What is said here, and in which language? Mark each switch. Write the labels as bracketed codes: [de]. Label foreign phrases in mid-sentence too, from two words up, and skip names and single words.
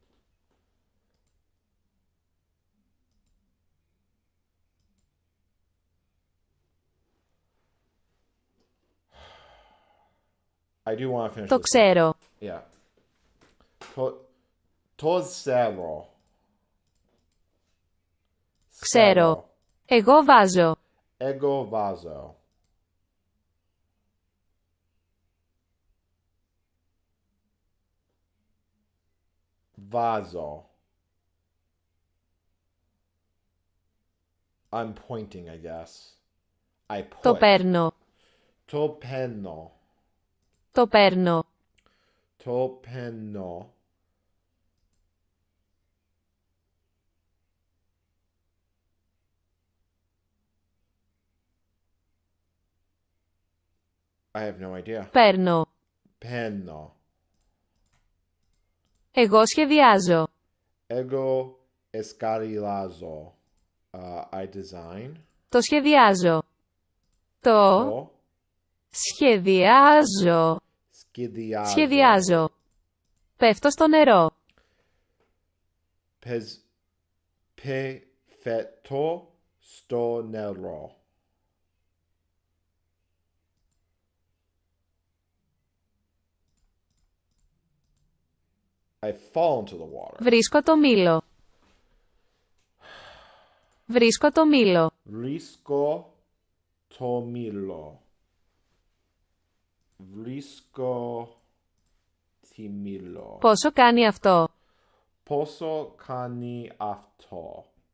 [en] I do want to finish [el] Το [en] this. [el] ξέρω. Yeah. Το ξέρω. Ξέρω. Εγώ βάζω. Εγώ βάζω. Βάζω. [en] I'm pointing, I guess. I put. [el] Το παίρνω. Το παίρνω. Το παίρνω. Το παίρνω. [en] I have no idea. [el] Παίρνω. Παίρνω. Εγώ σχεδιάζω. Εγώ εσκαριλάζω. [en] I design. [el] Το σχεδιάζω. Το Το σχεδιάζω. σχεδιάζω. Σχεδιάζω. Πέφτω στο νερό. Πέφτω στο νερό. [en] I fall into the water. [el] Βρίσκω το μήλο. Βρίσκω το μήλο. Βρίσκω το μήλο. Βρίσκω τη μήλο. Πόσο κάνει αυτό. Πόσο κάνει αυτό.